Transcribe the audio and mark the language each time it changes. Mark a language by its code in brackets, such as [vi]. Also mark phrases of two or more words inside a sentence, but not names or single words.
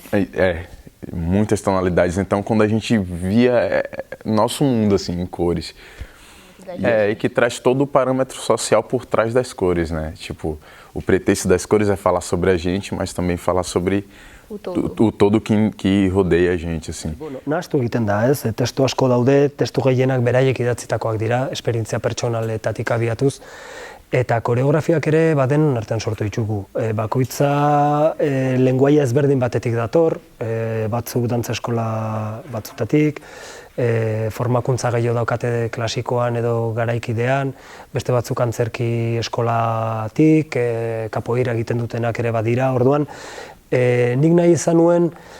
[pt] Muitas tonalidades. Então, quando a gente via nosso mundo assim, em cores, e que traz todo o parâmetro social por trás das cores, né? Tipo, o pretexto das cores é falar sobre a gente, mas também falar sobre o todo que rodeia a gente, assim. [eu] Nahastu egiten da, ez? Testu asko daude, testu gehienak beraiek idatzitakoak dira, esperientzia pertsonaletatik abiatuz, eta koreografiak ere baden artean sortu ditugu. Bakoitza lenguaia ezberdin batetik dator, batzuk dantza eskola batzutatik, formakuntza gehiago daukate klasikoan edo garaikidean, beste batzuk antzerki eskolatik, kapoeira egiten dutenak ere badira, orduan, nik nahi izan nuen